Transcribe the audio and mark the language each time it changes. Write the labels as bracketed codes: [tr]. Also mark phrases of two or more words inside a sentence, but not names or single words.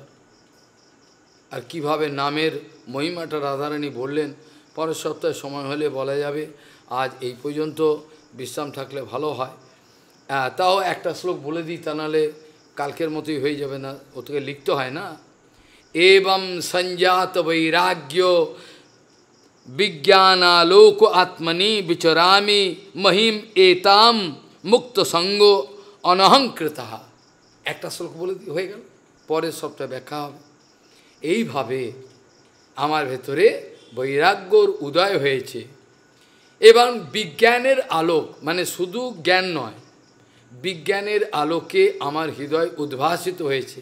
[bn] আর কিভাবে নামের মহিমাটা রাধারানী বললেন, পরের সপ্তাহে সময় হলে বলা যাবে। আজ এই পর্যন্ত বিশ্রাম থাকলে ভালো হয়। তাও একটা শ্লোক বলে দিই, তা নাহলে কালকের মতোই হয়ে যাবে না, ওটাকে লিখতে হয় না। [sa] एवं संजात वैराग्यो विज्ञानालोक आत्मनि विचरामि महिम एताम मुक्त संगो अनहंकृता। [bn] একটা শ্লোক বলে হয়ে গেল, পরের সপ্তাহে ব্যাখ্যা হবে। এইভাবে আমার ভেতরে বৈরাগ্যর উদয় হয়েছে এবং বিজ্ঞানের আলোক, মানে শুধু জ্ঞান নয়, বিজ্ঞানের আলোকে আমার হৃদয় উদ্ভাসিত হয়েছে।